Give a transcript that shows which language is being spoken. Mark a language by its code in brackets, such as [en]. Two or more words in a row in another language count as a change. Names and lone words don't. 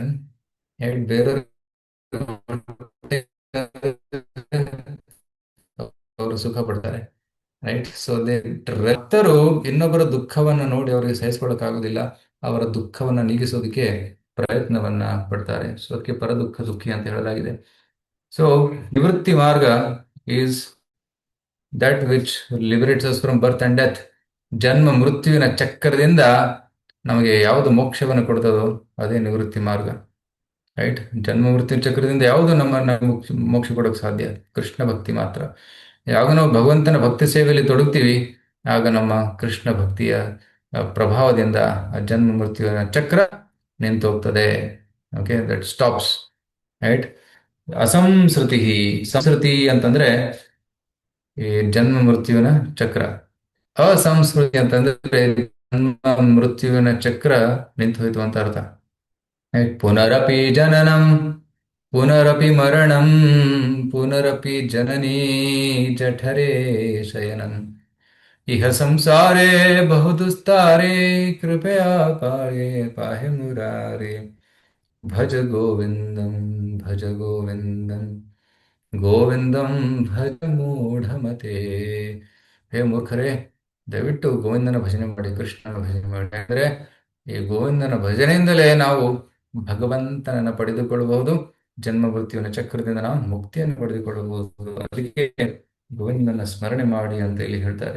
[kn] ಬೇರೆಯವರು ಅವರು ಸುಖ ಪಡ್ತಾರೆ. ರೈಟ್. ಸೊ ಭಕ್ತರು ಇನ್ನೊಬ್ಬರ ದುಃಖವನ್ನ ನೋಡಿ ಅವರಿಗೆ ಸಹಿಸ್ಕೊಳ್ಳೋಕ್ಕಾಗೋದಿಲ್ಲ. ಅವರ ದುಃಖವನ್ನ ನೀಗಿಸೋದಕ್ಕೆ ಪ್ರಯತ್ನವನ್ನ ಪಡ್ತಾರೆ. ಸೊ ಅದಕ್ಕೆ ಪರದುಃಖ ದುಃಖಿ ಅಂತ ಹೇಳಲಾಗಿದೆ. ಸೊ ನಿವೃತ್ತಿ ಮಾರ್ಗ [en] is that which liberates us from birth and death. [kn] ಜನ್ಮ ಮೃತ್ಯುವಿನ ಚಕ್ರದಿಂದ ನಮಗೆ ಯಾವುದು ಮೋಕ್ಷವನ್ನು ಕೊಡ್ತದೋ ಅದೇ ನಿವೃತ್ತಿ ಮಾರ್ಗ. ರೈಟ್. ಜನ್ಮ ಮೃತ್ಯು ಚಕ್ರದಿಂದ ಯಾವುದು ನಮ್ಮನ್ನ ಮೋಕ್ಷ ಕೊಡೋಕೆ ಸಾಧ್ಯ? ಕೃಷ್ಣ ಭಕ್ತಿ ಮಾತ್ರ. ಯಾವಾಗ ನಾವು ಭಗವಂತನ ಭಕ್ತಿ ಸೇವೆಯಲ್ಲಿ ತೊಡಗ್ತೀವಿ, ಆಗ ನಮ್ಮ ಕೃಷ್ಣ ಭಕ್ತಿಯ ಪ್ರಭಾವದಿಂದ ಆ ಜನ್ಮ ಮೃತ್ಯುವಿನ ಚಕ್ರ ನಿಂತು ಹೋಗ್ತದೆ. [en] Okay, that stops. Right. ಅಸಂಸ್ಕೃತಿ. [kn] ಸಂಸ್ಕೃತಿ ಅಂತಂದ್ರೆ ಈ ಜನ್ಮ ಮೃತ್ಯುವಿನ ಚಕ್ರ. ಅಸಂಸ್ಕೃತಿ ಅಂತಂದ್ರೆ ಜನ್ಮ ಮೃತ್ಯುವಿನ ಚಕ್ರ ನಿಂತು ಹೋಯ್ತು ಅಂತ ಅರ್ಥ. [sa] ಪುನರಪಿ ಜನನಂ ಪುನರಪಿ ಮರಣಂ ಪುನರಪಿ ಜನನೀ ಜಠರೇ ಶಯನಂ ಇಹ ಸಂಸಾರೇ ಬಹುದುಸ್ತಾರೆ ಕೃಪಯಾ ಪಾಹಿ ಪಾಹಿ ಮುರಾರೇ ಭಜ ಗೋವಿಂದಂ ಭಜ ಗೋವಿಂದಂ ಗೋವಿಂದಂ ಭಜ ಮೂಢಮತೆ. [kn] ಹೇ ಮೂರ್ಖರೇ, ದಯವಿಟ್ಟು ಗೋವಿಂದನ ಭಜನೆ ಮಾಡಿ, ಕೃಷ್ಣನ ಭಜನೆ ಮಾಡಿ. ಅಂದ್ರೆ ಈ ಗೋವಿಂದನ ಭಜನೆಯಿಂದಲೇ ನಾವು ಭಗವಂತನನ್ನು ಪಡೆದುಕೊಳ್ಳಬಹುದು. ಜನ್ಮ ಮೃತ್ಯುವಿನ ಚಕ್ರದಿಂದ ನಾವು ಮುಕ್ತಿಯನ್ನು ಪಡೆದುಕೊಳ್ಳಬಹುದು. ಅದಕ್ಕೆ ಗೋವಿಂದನ ಸ್ಮರಣೆ ಮಾಡಿ ಅಂತ ಇಲ್ಲಿ ಹೇಳ್ತಾರೆ.